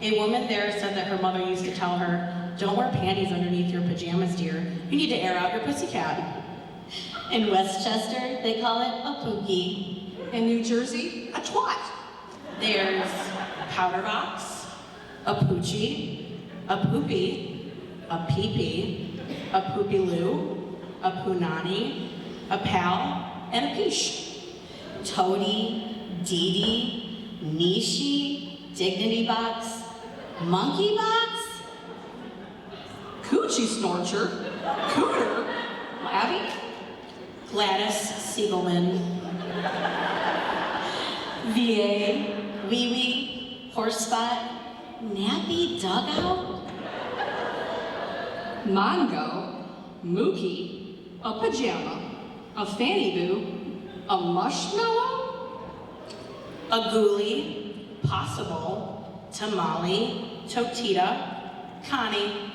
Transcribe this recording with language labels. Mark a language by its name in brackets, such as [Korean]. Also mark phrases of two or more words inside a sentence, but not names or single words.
[English] A woman there said that her mother used to tell her, "Don't wear panties underneath your pajamas, dear. You need to air out your pussycat." In Westchester, they call it a pookie. In New Jersey, a twat. There's powder box, a poochie, a poopy, a pee-pee, a poopy-loo, a punani, a pal, and a peesh. Toady, Dee-dee, Nishi, Dignity Box, Monkey Box? Coochie snorcher, cooter, labby, Gladys Siegelman, VA, Wee Wee, Horse Spot, Nappy Dugout? Mongo, Mookie, a pajama, a fanny boo, a mushmallow, a ghoulie, possible, tamale, totita, Connie,